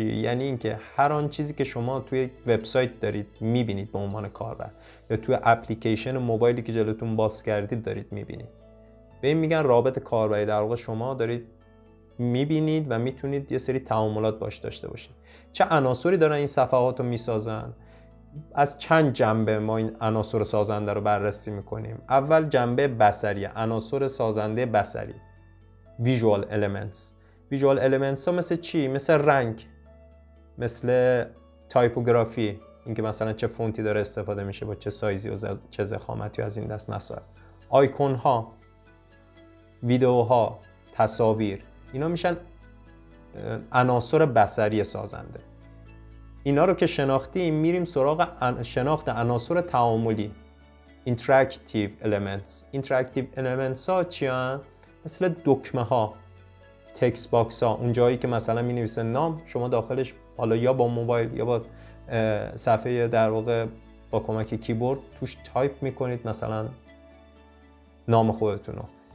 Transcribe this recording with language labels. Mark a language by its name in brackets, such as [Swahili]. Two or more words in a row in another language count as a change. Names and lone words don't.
[Persian] یعنی اینکه هر آن چیزی که شما توی وبسایت دارید میبینید به عنوان کاربر یا توی اپلیکیشن موبایلی که جلوتون باز کردید دارید میبینید، به این میگن رابط کاربری. در واقع شما دارید میبینید و میتونید یه سری تعاملات باش داشته باشید. چه عناصری دارن این صفحات رو میسازن؟ از چند جنبه ما این عناصر سازنده رو بررسی میکنیم. اول جنبه بصری، عناصر سازنده بصری، [English] visual elements. visual elements [Persian] ها مثل چی؟ مثل رنگ، مثل تایپوگرافی، اینکه مثلا چه فونتی داره استفاده میشه با چه سایزی و چه ضخامتی و از این دست مسائل. آیکون ها، ویدیوها، تصاویر، اینا میشن عناصر بصری سازنده. اینا رو که شناختیم میریم سراغ شناخت عناصر تعاملی، [English] interactive elements. interactive elements [Persian] ها چی هستن؟ مثل دکمه ها، [English] text box [Persian] ها، اون جایی که مثلا می نویسه نام، شما داخلش حالا یا با موبایل یا با صفحه در واقع با کمک کیبورد توش تایپ میکنید مثلا نام خودتون رو.